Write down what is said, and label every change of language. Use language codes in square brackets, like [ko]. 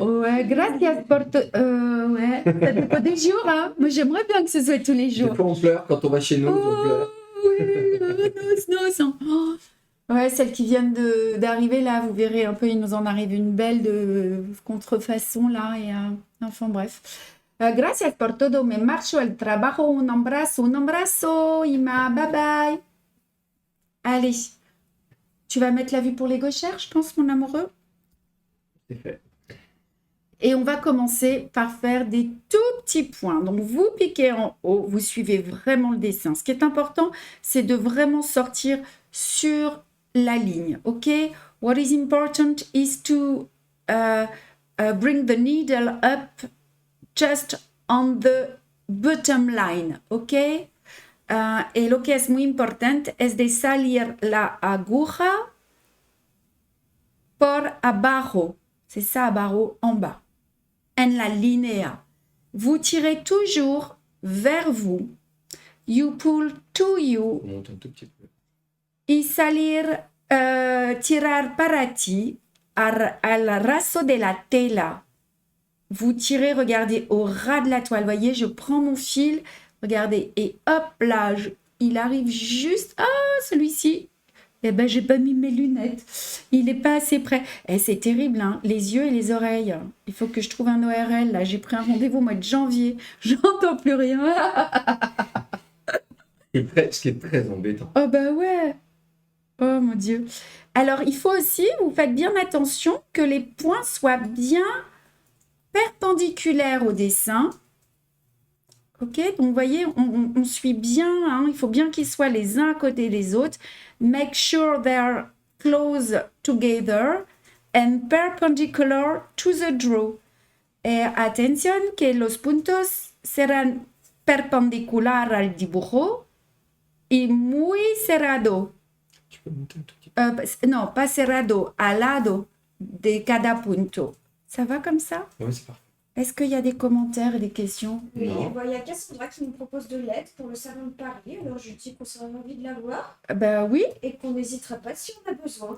[fr] Ouais, [es] gracias por [fr] ouais, ça dépend des jours, hein. Moi, j'aimerais bien que ce soit tous les jours. Des fois, on pleure quand on va chez nous, on pleure. Oui, non. Oh. Ouais, celles qui viennent d'arriver là, vous verrez un peu, il nous en arrive une belle de contrefaçon là. Et, enfin bref. [es] Gracias por todo, me marcho el trabajo, un abrazo, Ima, bye bye. [fr] Allez, tu vas mettre la vue pour les gauchères, je pense, mon amoureux. C'est fait. Et on va commencer par faire des tout petits points. Donc, vous piquez en haut, vous suivez vraiment le dessin. Ce qui est important, c'est de vraiment sortir sur la ligne, ok? [en] What is important is to bring the needle up just on the bottom line, ok? [es] Y lo que es muy importante es de salir la aguja por abajo. [fr] C'est ça, [es] abajo, [fr] en bas. [es] En la línea. [fr] Vous tirez toujours vers vous. [en] You pull to you. [fr] On monte un tout petit peu. [es] Y salir, tirar para ti al raso de la tela. [fr] Vous tirez, regardez, au ras de la toile. Voyez, je prends mon fil, regardez, et hop là, il arrive juste... Ah, celui-ci. Eh ben, j'ai pas mis mes lunettes. Il n'est pas assez près. Eh, c'est terrible, hein, les yeux et les oreilles. Il faut que je trouve un ORL, là. J'ai pris un rendez-vous au mois de janvier. J'entends plus rien. Ce qui est très embêtant. Oh bah ouais. Oh mon Dieu. Alors, il faut aussi, vous faites bien attention que les points soient bien perpendiculaires au dessin. Ok, donc vous voyez, on suit bien, hein, il faut bien qu'ils soient les uns à côté des autres. [en] Make sure they're close together and perpendicular to the draw. [es] Atención que los puntos serán perpendicular al dibujo y muy cerrado. [fr] Tu peux monter un tout petit peu. [es] No, [fr] pas [es] cerrado, al lado de cada punto. [fr] Ça va comme ça? Oui, c'est parfait. Est-ce qu'il y a des commentaires et des questions? Oui, Non. bon, il y a Cassandra qui nous propose de l'aide pour le salon de Paris. Alors je dis qu'on serait envie de la voir Ben oui, et qu'on n'hésitera pas si on a besoin.